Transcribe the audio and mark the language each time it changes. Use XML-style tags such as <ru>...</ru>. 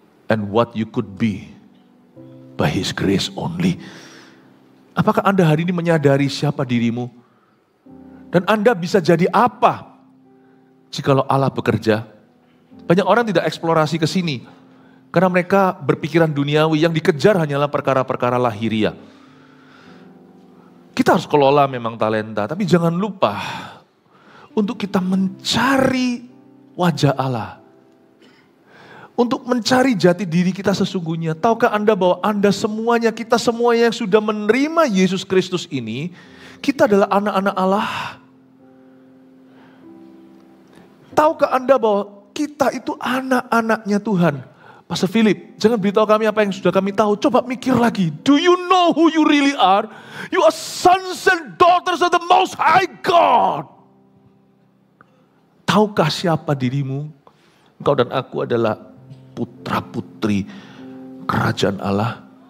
<en>And what you could be by His grace only.</en> <id>Apakah Anda hari ini menyadari siapa dirimu? Dan Anda bisa jadi apa jikalau Allah bekerja? Banyak orang tidak eksplorasi ke sini. Karena mereka berpikiran duniawi, yang dikejar hanyalah perkara-perkara lahiriah. Kita harus kelola memang talenta, tapi jangan lupa untuk kita mencari wajah Allah. Untuk mencari jati diri kita sesungguhnya. Tahukah Anda bahwa Anda semuanya, kita semuanya yang sudah menerima Yesus Kristus ini, kita adalah anak-anak Allah. Tahukah Anda bahwa kita itu anak-anaknya Tuhan? Pastor Philip, jangan beritahu kami apa yang sudah kami tahu. Coba mikir lagi.</id> <en>Do you know who you really are? You are sons and daughters of the Most High God.</en> <id>Tahukah siapa dirimu? Engkau dan aku adalah putra-putri kerajaan Allah.</id>